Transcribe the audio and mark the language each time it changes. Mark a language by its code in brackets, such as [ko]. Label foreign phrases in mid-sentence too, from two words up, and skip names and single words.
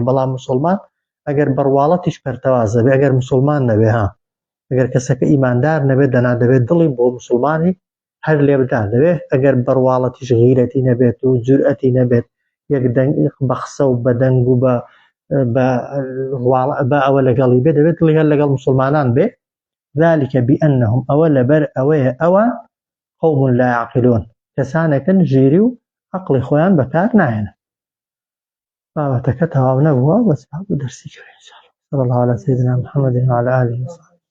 [ckb] بەڵام مسلمان ئەگەر بەڕواڵەتیش پەرتەوازە بێ ئەگەر مسلمان نەبێ ئەگەر کەسەکە ئیماندار نەبێت دەنا دەبێت دڵی بۆ مسلمانی هەر لێ بدا دەبێت ئەگەر بەڕواڵەتیش غیرەتی نەبێت و جورئەتی نەبێت یەک دەنگ بە قسە و بە دەنگ و بە ئەوە لەگەڵی بێ دەبێت دڵی هەر لەگەڵ مسلمانان بێ. [ar] ذلك بأنهم [ckb] ئەوە لەبەر ئەوەیە ئەوان [ar] قوم لا يعقلون [ckb] کەسانێکن ژیری و عەقڵی خۆیان بەکار ناهێنن. بابەتەکە تەواو نەبووە بەس با بۆ دەرسی کەوێ [ar] إن شاء الله. صلى الله على سيدنا محمد وعلى آله وصحبه